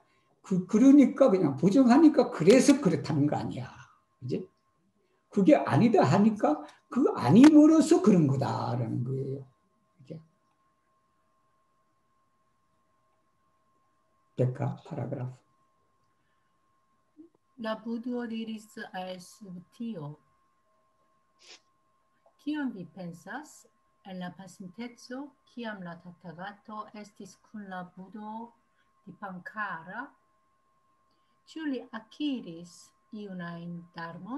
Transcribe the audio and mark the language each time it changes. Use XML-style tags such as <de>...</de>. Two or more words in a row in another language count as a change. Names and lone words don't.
<ko>그러니까 그냥 부정하니까 그래서 그렇다는 거 아니야. 그지? 그게 아니다 하니까 그 아님으로써 그런 거다라는 거예요. 이게. 백과 파라그라프.</ko> <eo>La Buddho diris al subtio, kion vi pensas en la pasinteco, kiam la Tathagato estis kun la Buddho Dipankara? Ĉu li akiris iunajn dharmon?</eo>